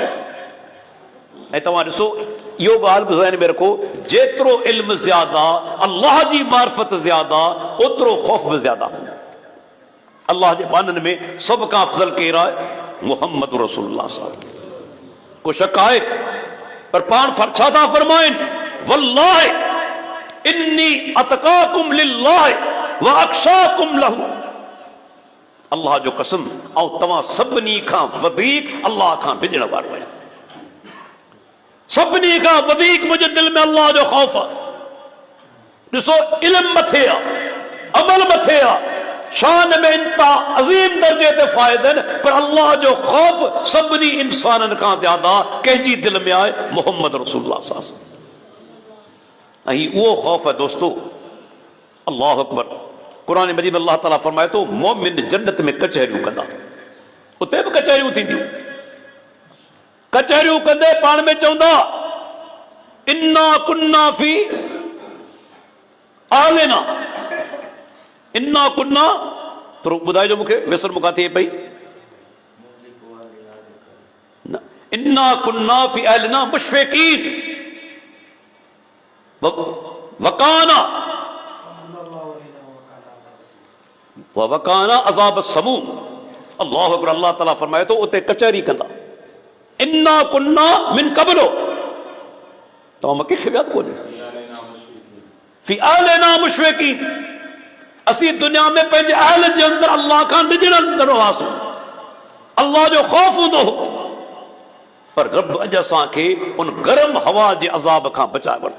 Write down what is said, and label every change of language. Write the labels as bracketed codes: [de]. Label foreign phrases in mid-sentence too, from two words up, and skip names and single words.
[sd] ऐं तव्हां ॾिसो, इहो ॻाल्हि बि ज़हन में रखो, जेतिरो इल्म ज़्यादा, अल्लाह जी मार्फत ज़्यादा, ओतिरो खौफ़ बि ज़्यादा। अल्लाह जे बाननि में सभ खां अफ़ज़ल केरु आहे? मुहम्मद रसूलुल्लाह साहब। को शक आहे? पर पाण छा था फरमाइनि? [ar] والله إني أتقاكم لله وأخشاكم له. [sd] अल्लाह जो कसम ऐं तव्हां सभिनी खां वधीक अल्लाह खां डिॼण वारो आहियां। सभिनी खां वधीक मुंहिंजे दिल में अल्लाह जो ख़ौफ़ आहे। ॾिसो इल्म मथे आहे, अमल मथे आहे, शान में इंता अज़ीम दर्जे ते फ़ाइदनि, पर अल्लाह जो ख़ौफ़ सभिनी इंसाननि खां ज़्यादा कंहिंजी दिल में आहे, मोहम्मद रसूलुल्लाह [ar] صلى الله عليه وسلم. [sd] ऐं उहो ख़ौफ़ आहे दोस्तो, [ar] الله أكبر. [sd] कुरान मजीद में अल्लाह ताला फरमाए थो मोमिन जन्नत में कचहरियूं कंदा, उते बि कचहरियूं थींदियूं। कचहरियूं कंदे पाण में चवंदा [ar] إنا كنا في أهلنا، إنا كنا, [sd] थोरो ॿुधाइजो मूंखे, विसर मूंखां थिए पई। [ar] إنا كنا في أهلنا مشفقين وقانا وقانا عذاب سموم. الله أكبر. [sd] अल्लाह ताला फरमाए तो उते कचहरी कंदा। [ar] إنا كنا من قبل, [sd] तव्हां मके खे यादि कोन्हे, [ar] في أهلنا مشفقين, [sd] असीं दुनिया में पंहिंजे अहल जे अंदरि अल्लाह खां डिॼंदड़ हुआसीं, अल्लाह जो ख़ौफ़ हूंदो हो, पर रब अॼु असांखे उन गरम हवा जे अज़ाब खां बचाए वरितो।